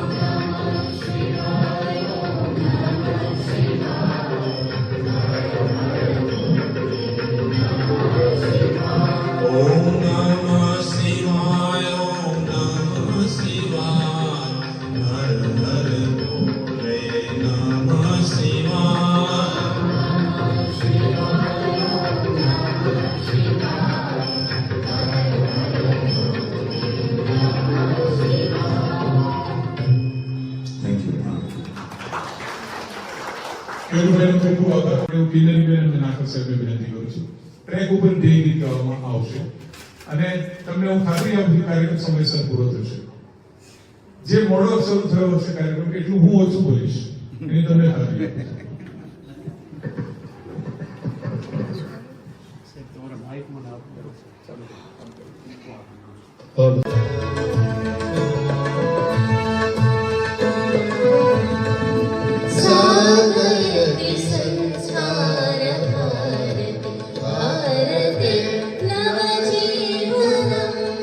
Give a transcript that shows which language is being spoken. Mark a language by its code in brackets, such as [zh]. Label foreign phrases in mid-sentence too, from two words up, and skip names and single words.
[sa] ओम नमः शिवाय, ओम नमः शिवाय, हर हर बोले नमः शिवाय. [en] thank you. [gu] ખેડૂતોને ખૂબ ખૂબ આભાર. હું કિન્નરી બેન અને નાખર સાહેબને વિનંતી કરું છું. ટ્રેક ઉપર ધ્યેય ગીત ગાવામાં આવશે અને તમને હું ખાતરી આપું છું કાર્યક્રમ સમયસર પૂરો થશે. જે મોડો શરૂ થયો હશે કાર્યક્રમ એટલું હું ઓછું બોલીશ એની તમને ખાતરી આપું છું. [sa] सागरति संस्कार भारते भारते नवजीवनम्